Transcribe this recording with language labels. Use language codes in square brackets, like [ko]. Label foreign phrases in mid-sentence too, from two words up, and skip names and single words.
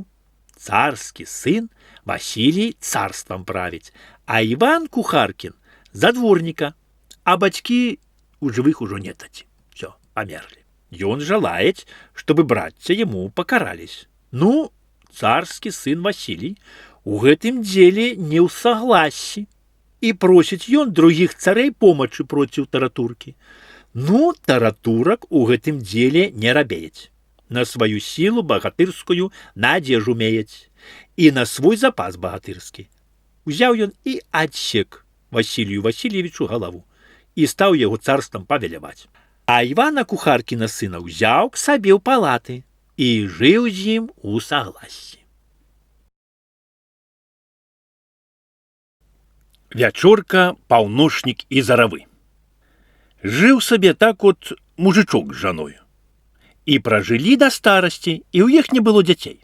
[ru] Царский сын Василий царством править, а Иван Кухаркин за дворника, а батьки у живых уже нетати. Все, померли. И он желает, чтобы братья ему покарались. Ну, царский сын Василий у гэтым деле не ў согласии и просит ён других царей помощи против Таратурки. Ну, Таратурок у гэтым деле не робеет. На свою силу богатырскую надежу умеет и на свой запас богатырский. Взял ён и отсек Василию Васильевичу голову и стал его царством повелевать. А Ивана Кухаркина сына взял к себе в палаты. [be] і жыў з ім у саглассі. Вячорка, паўночнік і заравы. Жыў сабе так от мужичок з жаною. І пражылі да старасці, і ў іх не было дзяцей.